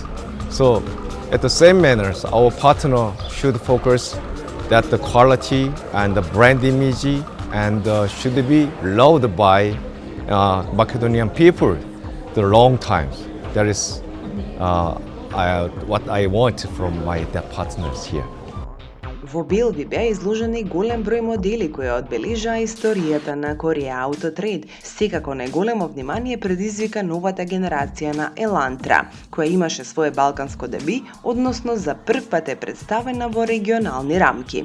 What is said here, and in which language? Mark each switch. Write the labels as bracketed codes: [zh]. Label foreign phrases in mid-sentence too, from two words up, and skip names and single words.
[en] So at the same manner, our partner should focus that the quality and the brand image and should be loved by Macedonian people the long time. That is what I want from my partners here. [mk] Во Белви беа изложени голем број модели кои одбележаа историјата на Korea Auto Trade. Секако најголемо внимание предизвика новата генерација на Елантра, која имаше свое балканско деби, односно за прв пат е представена во регионални рамки.